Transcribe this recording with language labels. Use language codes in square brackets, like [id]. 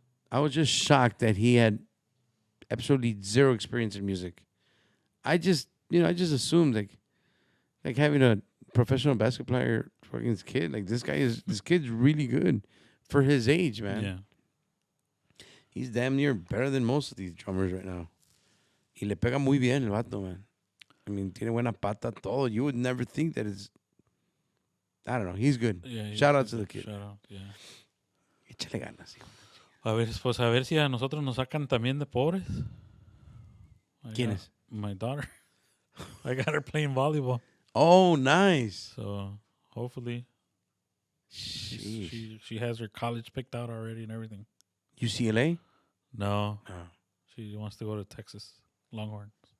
[en] I was just shocked that he had absolutely zero experience in music. I just assumed like having a professional basketball player fucking this kid. Like this kid's really good for his age, man. Yeah. He's damn near better than most of these drummers right now. [es] Y le pega muy bien el vato, man. [en] I mean, [es] tiene buena pata, todo. [en] You would never think that it's... I don't know. He's good. Yeah, Shout out to the kid. Shout out, yeah. [es] Échale ganas, hijo. A ver si a nosotros nos sacan también de pobres. ¿Quién es? [en] My daughter. I got her playing volleyball. Oh, nice. So, hopefully, she has her college picked out already and everything. UCLA? No. Oh. She wants to go to Texas Longhorns.